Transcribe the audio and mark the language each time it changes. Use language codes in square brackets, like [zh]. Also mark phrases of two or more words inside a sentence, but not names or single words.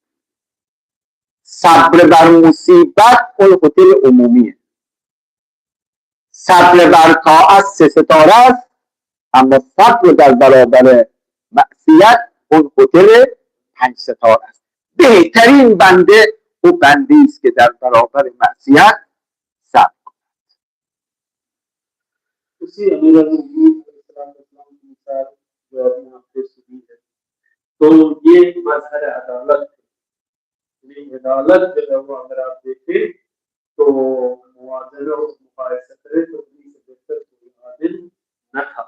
[fa] صبر بر مصیبت اون هتل عمومیه، صبر بر طاعت 3 ستاره است، اما صبر در برابر معصیت اون هتل 5 ستاره است. بهترین بنده او بنده است که در برابر معصیت صبر کند. [ur] اسی امیرالمومنین علیہ السلام کی مثال جو ابھی ہم نے سنی ہے، تو یہ مظہر عدالت ہے. یعنی عدالت جو ہے وہ اگر آپ دیکھیں تو موازنہ اور مقایسہ کریں تو انہیں سے بہتر کوئی عادل نہ تھا.